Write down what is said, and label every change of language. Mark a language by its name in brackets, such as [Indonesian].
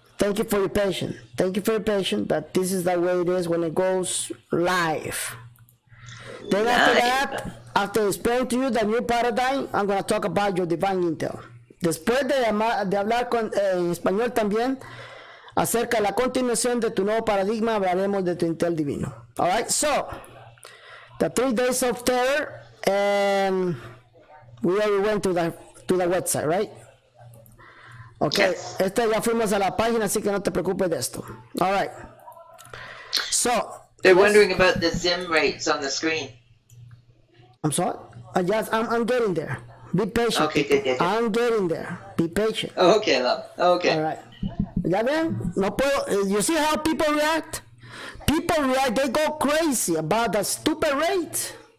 [English] Thank you for your patience. Thank you for your patience that this is the way it is when it goes live. Then after that, after explaining to you the new paradigm, I'm going to talk about your divine intel. [Spanish] Después de hablar en español también acerca de la continuación de tu nuevo paradigma, hablaremos de tu intel divino. [English] All right, so the 3 days of terror, and we already went to the website, right? Okay, yes. [Spanish] Ya fuimos a la página, así que no te preocupes de esto. [English] All right. So they're wondering about the Zim rates on the screen. I'm sorry. I'm getting there. Be patient. Okay, good. I'm getting there. Be patient. Okay, love. Okay. All right. [Spanish] ¿Ya ven? No puedo. [English] You see how people react? People react. They go crazy about the stupid rate.